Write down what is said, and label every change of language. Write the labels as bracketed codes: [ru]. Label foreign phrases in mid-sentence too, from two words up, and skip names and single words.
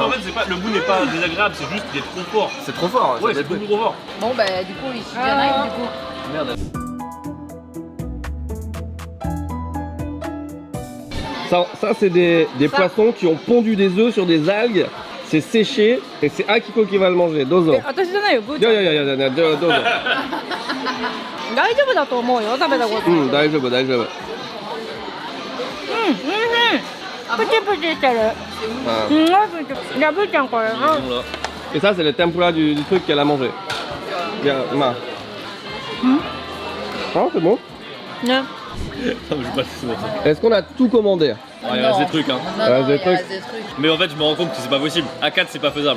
[fr] en fait, c'est pas, le goût n'est pas désagréable, c'est juste qu'il est trop fort. C'est trop fort. Ouais, ça c'est détruit. beaucoup trop fort. Bon bah du coup ici il y en a du coup. Merde. Ça c'est des poissons qui ont pondu des œufs sur des algues. C'est séché et c'est Akiko qui va le manger. Dozo. [ja] 私じゃないよ、ぐーちゃん。いやいやいやいや、どうぞ。大丈夫だと思うよ、食べたこと。大丈夫大丈夫。プチプチしてる。すんごいプチ。じゃあ、ぶーちゃんこれ。 [fr] Et ça c'est le tempura du truc qu'elle a mangé. Bien, ma. Ah, c'est bon. ね。 Non, mais je vais pas le souvent. Est-ce qu'on a tout commandé? Ouais, il reste des trucs. Hein. Non, Ouais, non, des il trucs. reste des trucs. Mais en fait, je me rends compte que c'est pas possible. À 4, c'est pas faisable.